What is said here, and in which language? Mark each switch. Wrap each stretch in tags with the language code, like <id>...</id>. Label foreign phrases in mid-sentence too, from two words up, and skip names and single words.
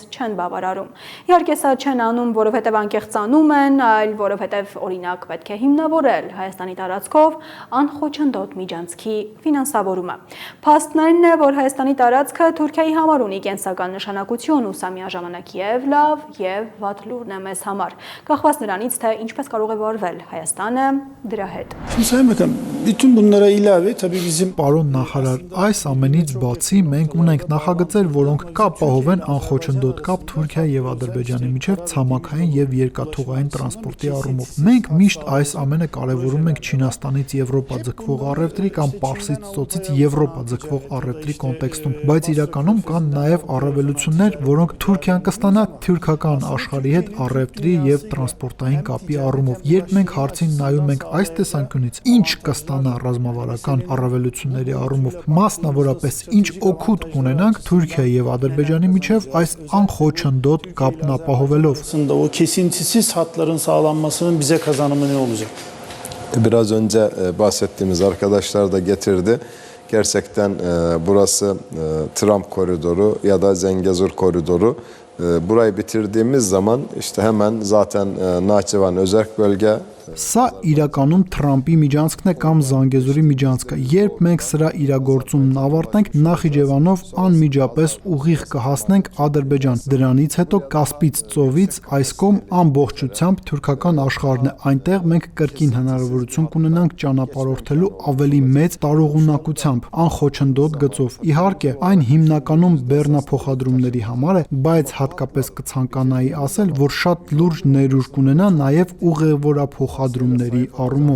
<hy>չեն բավարարում։ Իհարկե սա չեն անում, որովհետև անկեղծանում են, այլ որովհետև օրինակ պետք է հիմնավորել Հայաստանի տարածքով անխոչնդոտ միջանցքի ֆինանսավորումը։ Փաստն այն է, որ Հայաստանի տարածքը Թուրքիայի համար ունի կենսական նշանակություն ու սա միաժամանակ եւ լավ եւ վատ լուրն է մեզ համար, կախված նրանից, թե ինչպես կարող է վարվել Հայաստանը դրա հետ։</hy> <tr>Bütün bunlara ilave tabii bizim</tr> <hy>Պարոն նախարար, այս ամենից բացի մենք ունենք նախագծեր, որոնք կապահովեն անխոչնդոտ կապ Թուրքիայի եւ Ադրբեջանի միջև ցամաքային եւ երկաթուղային տրանսպորտի առումով։ Մենք միշտ այս ամենը կարևորում ենք Չինաստանից Եվրոպա ձգվող առևտրի կամ Պարսից ծոցից Եվրոպա ձգվող առևտրի կոնտեքստում, բայց իրականում կան նաեւ առավելություններ, որոնք Թուրքիան կստանա թուրքական աշխարհի հետ առևտրի եւ տրանսպորտային կապի առումով։ Երբ մենք հարցին նայում ենք այս տեսանկյունից, ինչ կստանա ռազմավարական առավելությունների առումով, մասնավորապես ինչ օգուտ կունենանք Թուրքիայի եւ Ադրբեջանի միջև այս անխոչնդոտ կապն ապահովելով։</hy> <tr>o kesintisiz hatların sağlanmasının bize kazanımı ne olacak? Biraz önce bahsettiğimiz arkadaşlar da getirdi. Gerçekten burası Trump koridoru ya da Zengezur koridoru. Burayı bitirdiğimiz zaman işte hemen zaten Nahçıvan özerk bölge.</tr> <hy>Սա իրականում Թրամփի միջանցքն է կամ Զանգեզուրի միջանցքը։ Երբ մենք սրա իրագործումն ավարտենք, Նախիջևանով անմիջապես ուղիղ կհասնենք Ադրբեջան։ Դրանից հետո Կասպից ծովից այս կողմ ամբողջությամբ թուրքական աշխարհն է։ Այնտեղ մենք կրկին հնարավորություն կունենանք ճանապարհորդելու ավելի մեծ տարողունակությամբ, անխոչնդոտ գծով։ Իհարկե, այն հիմնականում բեռնափոխադրումների համար է, բայց հատկապես կցանկանայի ասել, որ շատ լուրջ ներուժ կունենա նաև ուղևորափոխադրումների առումով։</hy>